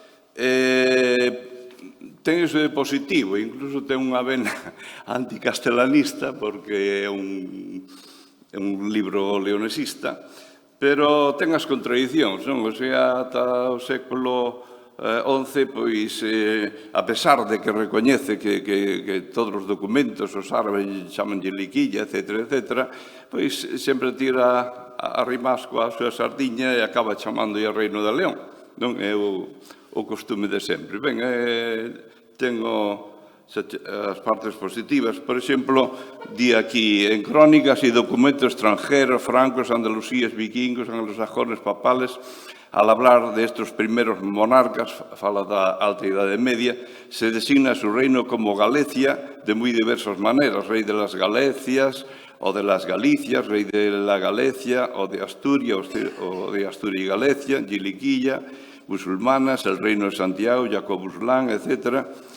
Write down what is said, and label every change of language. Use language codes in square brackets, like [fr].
[gl] Ten iso de positivo, incluso ten unha vena anticastelanista, porque é un libro leonesista, pero ten as contradicións, non? O sea, ata o século XI, pois, a pesar de que recoñece que todos os documentos, os árabes chaman de liquilla, etcétera, etcétera, pois sempre tira a rimasco a súa sardiña e acaba chamando a Reino de León. Non é o costume de sempre. Ben, tengo as partes positivas. Por exemplo, di aquí, [es] en crónicas e documentos extranjeros, francos, andalusíes, vikingos, anglosajones, papales, al hablar de estos primeros monarcas, [gl] fala da Alta Idade Media, [es] se designa su reino como Galicia de muy diversas maneras, rey de las Galecias o de las Galicias, rey de la Galicia o de Asturias o de Asturias y Galicia, Giliquilla, musulmanas, el reino de Santiago, Jacobuslan, etc.